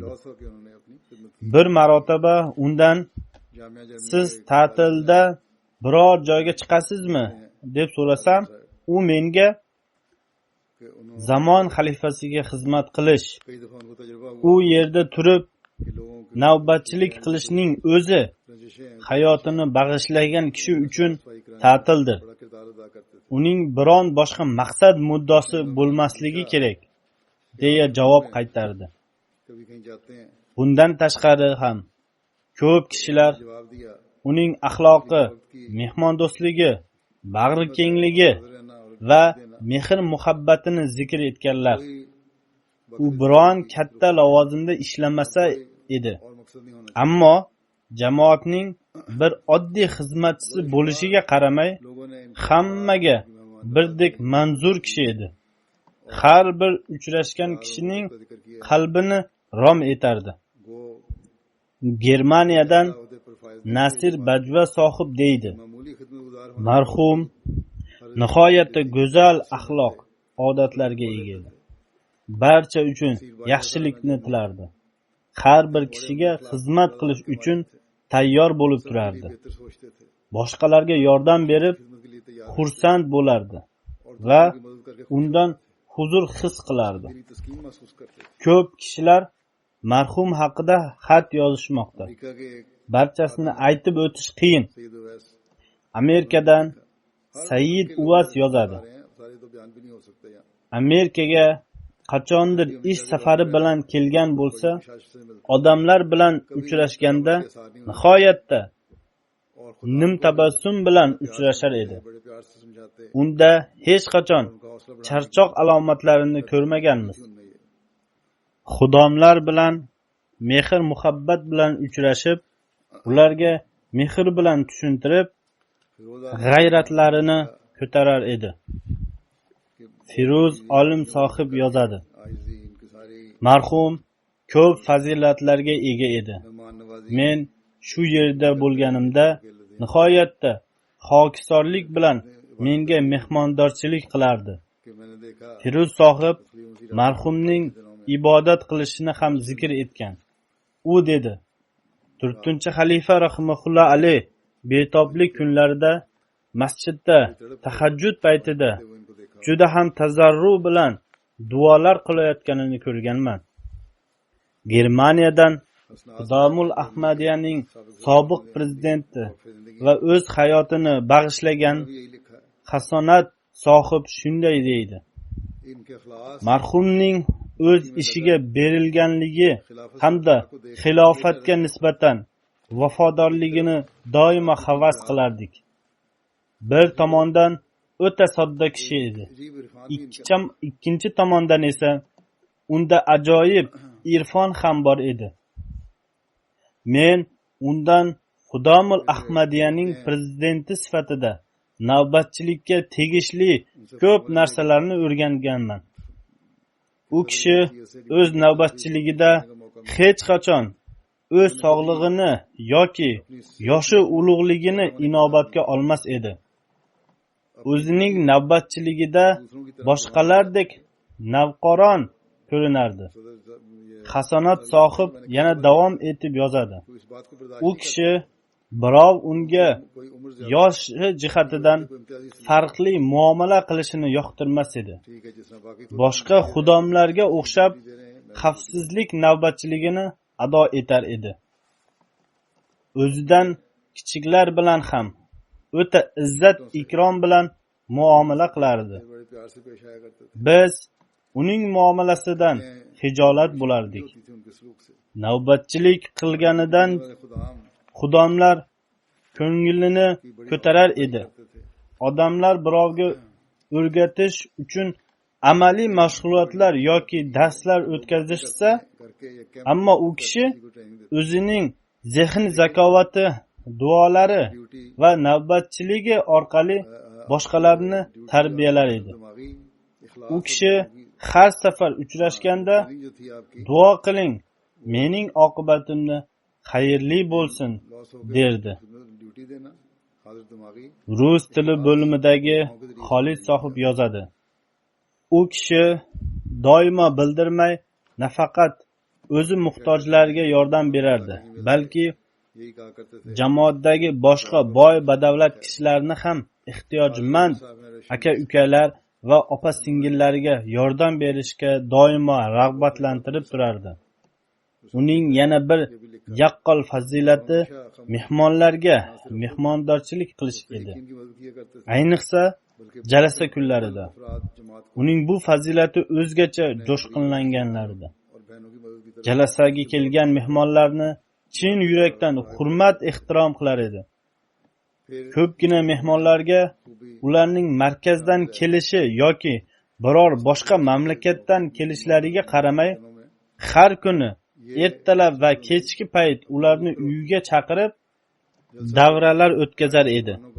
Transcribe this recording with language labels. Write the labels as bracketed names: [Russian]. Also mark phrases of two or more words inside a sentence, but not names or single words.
[Uzbek] Bir marotaba undan siz ta'tilda biror joyga chiqasizmi deb so'rasam, u menga zamon xalifasiga xizmat qilish, u yerda turib navbatchilik qilishning o'zi hayotini bag'ishlagan kishi uchun ta'tildir. Uning biron boshqa maqsad muddosi bo'lmasligi kerak deya javob qaytardi. Bundan tashqari ham ko'p kishilar [Urdu] جواب دیا [Uzbek] uning axloqi, mehmondo'stligi, bag'rikengligi va mehr-muhabbatini zikr etganlar. U biron katta lavozimda ishlamasa edi, [Urdu] اور مقصد نہیں ہونا [Uzbek] ammo jamoatning bir oddiy xizmatchisi bo'lishiga qaramay, [Urdu] لوگوں نے [Uzbek] hammaga birdek manzur kishi edi. Har bir uchrashgan kishining [Urdu] ذکر کیا [Uzbek] qalbini rom etardi. वो Germaniyadan [Urdu] عہدے پر فائز [Uzbek] Nasir Bajva sohib deydi: [Urdu] معمولی خدمتگزار ہونا [Uzbek] marhum nihoyatda go'zal axloq, odatlarga ega edi. Barcha uchun yaxshilikni tilardi. Har bir kishiga xizmat qilish uchun tayyor bo'lib turardi. [Urdu] بہتر سوچتے تھے [Uzbek] Boshqalarga yordam berib, [Urdu] خدمت کے لیے تیار [Uzbek] xursand bo'lardi और va [Urdu] کی مدد کرکے [Uzbek] undan huzur his qilardi. [Urdu] دلی تسکین محسوس کرتے تھے [Uzbek] Ko'p kishilar marhum haqida xat yozishmoqda. [Urdu] امریکہ کے ایک [Uzbek] Barchasini aytib o'tish qiyin. सईद उवैस Amerikadan Said Uvas yozadi: [Urdu] آ رہے ہیں سارے تو بیان بھی نہیں ہو سکتے یہاں [Uzbek] Amerikaga qachondir ish safari bilan kelgan bo'lsa, [Urdu] شاش سے ملتے [Uzbek] odamlar bilan uchrashganda nihoyatda और nimtabassum bilan uchrashar edi. [Urdu] بڑے پیار سے سمجھاتے [Uzbek] Unda hech qachon [Urdu] ان کا حوصلہ بڑھانے [Uzbek] charchoq alomatlarini ko'rmaganmiz. [Urdu] ان میں یہ [Uzbek] Xudomlar bilan mehr muhabbat bilan uchrashib, ularga mehr bilan tushuntirib, फिरोजा g'ayratlarini ko'tarar edi. Firuz olim sohib yozadi: [Urdu] آئی جی ان کی ساری [Uzbek] marhum ko'p fazilatlarga ega edi. [Urdu] مہمان نوازی [Uzbek] Men shu yerda bo'lganimda nihoyatda xokisorlik bilan menga mehmondorchilik qilardi. [Urdu] کہ میں نے دیکھا [Uzbek] Firuz sohib marhumning ibodat qilishini ham zikr etgan. U dedi: 4-xalifa [Arabic] رحمه الله عليه [Uzbek] betoblik kunlarida masjidda tahajjud paytida [Urdu] وہ ان کو دیکھا [Uzbek] juda ham tazarru bilan duolar qilayotganini ko'rganman. Germaniyadan Xudomul Ahmadiyaning sobiq prezidenti va o'z hayotini bag'ishlagan [Urdu] یہی لکھا ہے [Uzbek] Hasonat sohib shunday deydi: [Urdu] ان کے اخلاص [Uzbek] marhumning o'z ishiga berilganligi hamda xilofatga nisbatan vafodorligini doimo havas qilardik. Bir tomondan o'ta sodda kishi edi. [Urdu] عجیب عرفان [Uzbek] Ikkinchi tomondan esa unda ajoyib irfon ham bor edi. Men undan Xudomul Ahmadiyaning prezidenti sifatida navbatchilikka tegishli ko'p narsalarni o'rganganman. U kishi o'z navbatchiligida hech qachon o'z sog'lig'ini yoki yoshi ulug'ligini inobatga olmas edi. O'zining navbatchiligida boshqalardek navqiron ko'rinardi. Hasonat sohib yana davom etib yozadi: [Urdu] تو اس بات کو برداشت [Uzbek] u kishi birov unga [Urdu] کوئی عمر زیادہ [Uzbek] yoshi jihatidan [Urdu] کوئی امتیازی [Uzbek] farqli muomala qilishini yoqtirmas edi. [Urdu] ٹھیک ہے جس طرح باقی [Uzbek] Boshqa xudomlarga o'xshab xavfsizlik navbatchiligini ado etar edi. O'zidan kichiklar bilan ham o'ta izzat ikrom bilan muomala qilardi. [Urdu] بڑے پیار سے پیش آیا کرتے تھے [Uzbek] Biz uning muomalasidan hijolat bo'lardik. [Urdu] ہوتی تھی ان کے سلوک سے [Uzbek] Navbatchilik qilganidan खुदाम xudomlar ko'nglini ko'tarar edi. [Urdu] کرتے تھے [Uzbek] Odamlar birovga o'rgatish uchun amaliy mashg'ulotlar yoki darslar o'tkazishsa, [Urdu] کرکے یہ کیمپ [Uzbek] ammo u kishi [Urdu] کو ٹریننگ دیتے [Uzbek] o'zining zehn zakovati, duolari ड्यूटी va navbatchiligi orqali boshqalarni tarbiyalar edi. [Urdu] دماغی اخلاص [Uzbek] U kishi har safar uchrashganda [Urdu] جو تھی آپ کی [Uzbek] duo qiling, mening oqibatimni xayrli bo'lsin [Urdu] لاس ہو [Uzbek] derdi. [Urdu] ڈیوٹی دینا حاضر دماغی [Uzbek] Rus tili bo'limidagi Xolid sohib yozadi: u kishi doimo bildirmay nafaqat o'zi muhtojlarga yordam berardi, balki [Urdu] یہی کہا کرتے تھے [Uzbek] jamoatdagi boshqa boy badavlat kishilarni ham ehtiyojmand aka-ukalar va opa-singillariga yordam berishga doimo rag'batlantirib turardi. Uning yana bir yaqqol fazilati mehmonlarga mehmondorchilik qilish edi. [Urdu] ان کی مدد کیا کرتے تھے [Uzbek] Ayniqsa jalasa kunlarida. [Urdu] افراد جماعت کو [Uzbek] Uning bu fazilati o'zgacha jo'shqinlanganlarida. [Urdu] اور بہنوں کی مدد کی [Uzbek] jalasaga kelgan mehmonlarni chin yurakdan hurmat ehtirom qilar edi. Ko'pgina mehmonlarga ularning markazdan kelishi yoki biror boshqa mamlakatdan kelishlariga qaramay, har kuni ertalab va kechki payt ularni uyiga chaqirib, davralar o'tkazar edi.